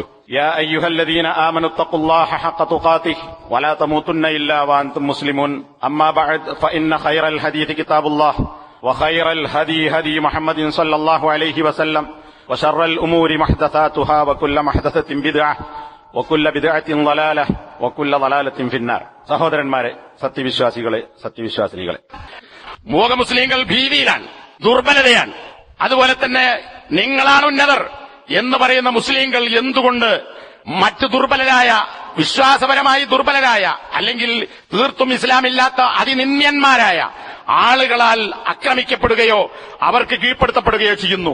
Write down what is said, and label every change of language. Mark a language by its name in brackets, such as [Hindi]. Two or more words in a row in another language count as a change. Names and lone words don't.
[Arabic] يا أيها الذين آمنوا اتقوا الله حق تقاته ولا تموتن إلا وأنتم مسلمون. أما بعد فإن خير الحديث كتاب الله وخير الهدي هدي محمد صلى الله عليه وسلم وشر الأمور محدثاتها وكل محدثة بدعة وكل بدعة ضلالة وكل ضلالة في النار. [Malayalam] സഹോദരന്മാരെ, സത്യവിശ്വാസികളെ, മൂക മുസ്ലിങ്ങൾ ഭീതിയിലാണ്, ദുർബലതയാണ്. അതുപോലെ തന്നെ നിങ്ങളാണ് ഉന്നതർ എന്ന് പറയുന്ന മുസ്ലിങ്ങൾ എന്തുകൊണ്ട് മറ്റു ദുർബലരായ, വിശ്വാസപരമായി ദുർബലരായ, അല്ലെങ്കിൽ തീർത്തും ഇസ്ലാമില്ലാത്ത അതിനിന്ദ്യന്മാരായ ആളുകളാൽ ആക്രമിക്കപ്പെടുകയോ അവർക്ക് കീഴ്പ്പെടുത്തപ്പെടുകയോ ചെയ്യുന്നു?